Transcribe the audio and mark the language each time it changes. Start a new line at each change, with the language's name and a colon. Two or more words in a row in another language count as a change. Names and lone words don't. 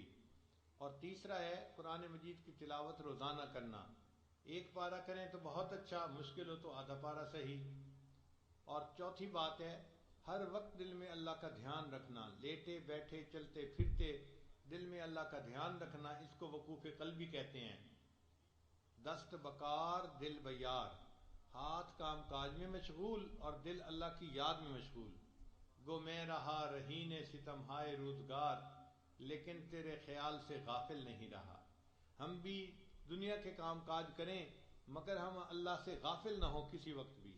Urdu: اور تیسرا ہے قرآن مجید کی تلاوت روزانہ کرنا۔ ایک پارہ کریں تو بہت اچھا، مشکل ہو تو آدھا پارہ صحیح۔ اور چوتھی بات ہے ہر وقت دل میں اللہ کا دھیان رکھنا، لیٹے بیٹھے چلتے پھرتے دل میں اللہ کا دھیان رکھنا، اس کو وقوف قلبی کہتے ہیں۔
Persian: دست بکار دل بیار،
Urdu: ہاتھ کام کاج میں مشغول اور دل اللہ کی یاد میں مشغول۔ گو میں رہا رہین ستم ہائے روزگار، لیکن تیرے خیال سے غافل نہیں رہا۔ ہم بھی دنیا کے کام کاج کریں مگر ہم اللہ سے غافل نہ ہوں کسی وقت بھی۔